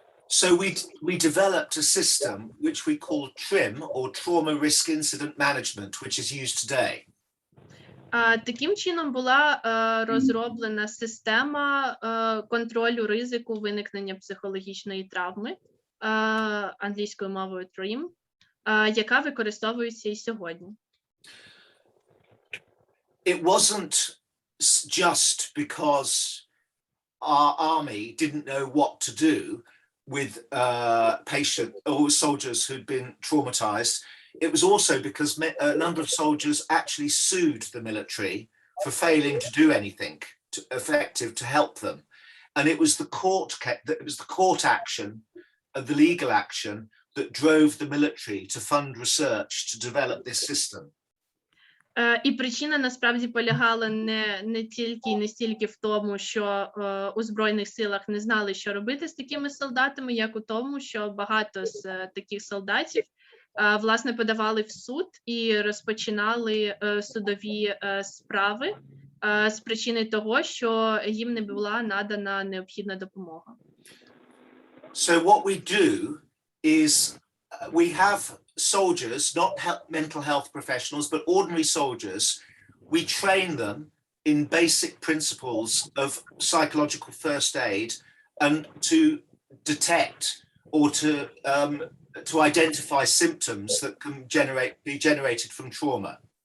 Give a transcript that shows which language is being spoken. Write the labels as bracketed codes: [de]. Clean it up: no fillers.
[en] So we developed a system which we call TRIM, or Trauma Risk Incident Management, which is used today. [uk] Таким чином була розроблена система контролю ризику виникнення психологічної травми, англійською мовою TRIM, яка використовується і сьогодні. [en] It wasn't just because our army didn't know what to do with patient or soldiers who'd been traumatized. It was also because a number of soldiers actually sued the military for failing to do anything effective to help them, and it was the court action, the legal action, that drove the military to fund research to develop this system. [uk] І причина насправді полягала не тільки і не стільки в тому, що у Збройних силах не знали, що робити з такими солдатами, як у тому, що багато з таких солдатів власне подавали в суд і розпочинали судові справи з причини того, що їм не була надана необхідна допомога. [en] So what we do is we have soldiers, not mental health professionals, but ordinary soldiers. We train them in basic principles of psychological first aid and to detect or to identify symptoms that can be generated from trauma.